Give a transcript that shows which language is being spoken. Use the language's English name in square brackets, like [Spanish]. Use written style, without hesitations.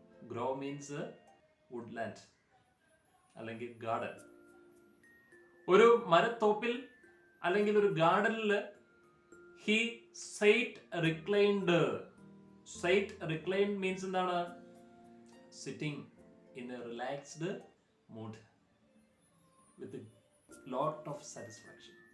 [English] Grove means woodland [Malayalam] അല്ലെങ്കിൽ garden. ഒരു മരത്തോപ്പിൽ അല്ലെങ്കിൽ ഒരു ഗാർഡനിൽ [English] he sate reclined. Sate reclined means [Malayalam] എന്താണ്? [English] Sitting in a relaxed mood with a lot of satisfaction.